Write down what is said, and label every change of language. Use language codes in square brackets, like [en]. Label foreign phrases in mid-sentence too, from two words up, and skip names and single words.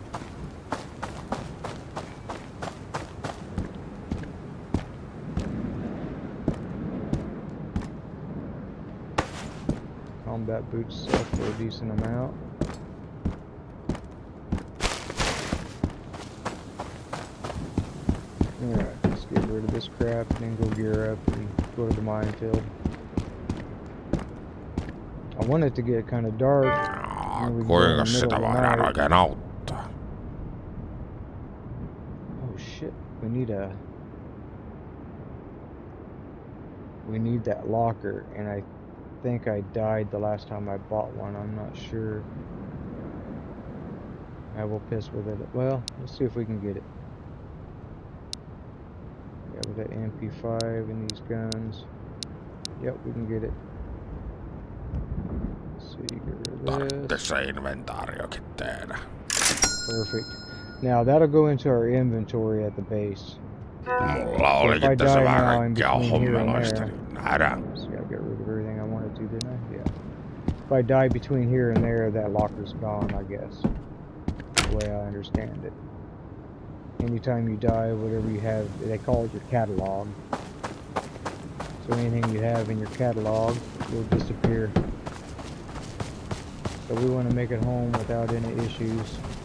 [en] Combat boots sell for a decent amount. Alright, let's get rid of this crap and then go gear up and go to the minefield. I want it to get kind of dark. [fi] Kuinka sitä voidaan oikein auttaa? [en] Oh shit, we need that locker, and I think I died the last time I bought one. I'm not sure. I will piss with it. Well, let's see if we can get it. Yeah, with that MP5 and these guns. Yep, we can get it. So you get rid of this. [fi] Tarvitsee inventaariokin tehdä. [en] Perfect. Now that'll go into our inventory at the base. [fi] Mulla olikin tässä vähän kaikkea hommeloista. Nähdään. [en] So I got rid of everything I wanted to, didn't I? Yeah. If I die between here and there, that locker's gone, I guess. The way I understand it. Anytime you die, whatever you have, they call it your catalog. So anything you have in your catalog will disappear. So we want to make it home without any issues.